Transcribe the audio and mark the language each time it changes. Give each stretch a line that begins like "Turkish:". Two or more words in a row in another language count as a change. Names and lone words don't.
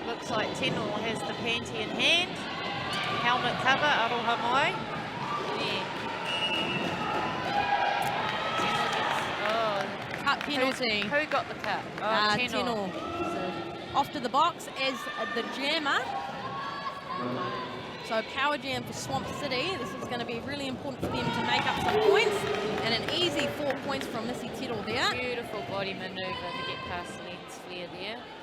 English: like Tino has the panty in hand. Helmet cover,
Māori: aroha mai. Yeah.
English: Tino gets, Cut penalty. Who got the cut? Oh, Tino. Tino. So off to the box as the jammer. So power jam for Swamp City. This is going to be really important for them to make up some points. And an easy 4 points from Missy Tiro there. Beautiful body manoeuvre to get past the lens flare there.